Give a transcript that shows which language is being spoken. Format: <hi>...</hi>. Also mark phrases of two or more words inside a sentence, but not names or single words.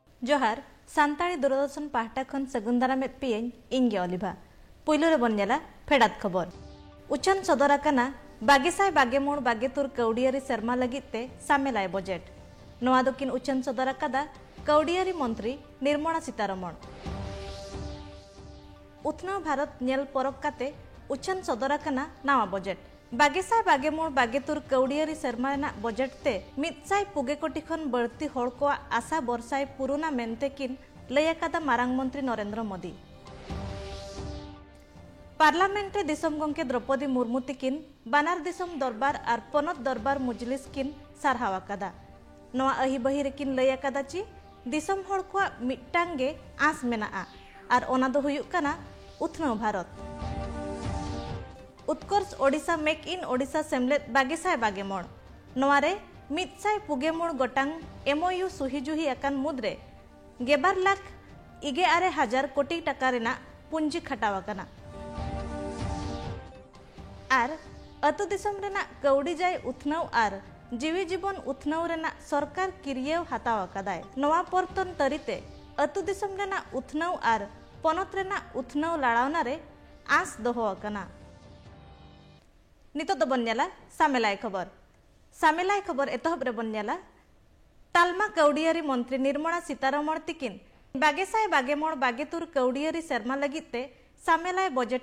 <sat>जोहार सान्ताड़ी दूरदर्शन पाहटा खन सगुंदारा में पियन इंगे ओलिभा पुइलुरे बन्नेला फेडात खबर उचन सदराकाना बागेसाय बागेमोड़ बागेतुर कौडियारी सेर्मा लगिते सामेलाय बजेट नोआ दकिन उचन सदराकादा कौडियारी मंत्री निर्मला सीतारमण उथना भारत नेल परब काते उचन सदराकाना नावा बजेट बागेसाय बागेमोड़ बागेतुर कौडियारी सेर्मा बजेट ते मितसाय पुगे कोटी खन बढती हड़ को आशा बरसाय पुरुना मेनते किन लयाकादा मारांग मंत्री नरेंद्र मोदी पार्लामेंट रे दिसम गंके द्रौपदी मुर्मू तिकिन बानार दिसम दरबार आर पनत दरबार मुजलिस किन सारहावाकादा नोआ अहि बहि रेकिन लयाकादा ची दिसम हड़ को मिट्टांगे आस मेना आर ओना दो हुयुक काना उथना भारत उत्कर्ष ओडिशा मेक इन ओडिशा सेमलेद बागेसाय बागेमोड़ नोआरे मितसाय पुगेमोड़ गोटांग एमओयू सुहिजुही अकान मुद्रे 11,11,000 कोटी टाका रेना पुंजी खटावाकाना आर अतु दिसम रेना कौड़ी जाय उथनाव आर जीवी जीवन उथनाव रेना सरकार किरियव हातावाकादाय नोआ परतन तरीते अतु दिसम रेना उथनाव आर पनत रेना उथनाव लाड़ावना रे आस दोहोवाकाना नितो बन्याला सामेलाय खबर एतहब रे बन्याला तालमा कौडियारी मंत्री निर्मला सीतारमण तिकिन बागेसाय बागेमोड़ बागेतुर कौडियारी सेर्मा लगिते सामेलाय बजेट</sat>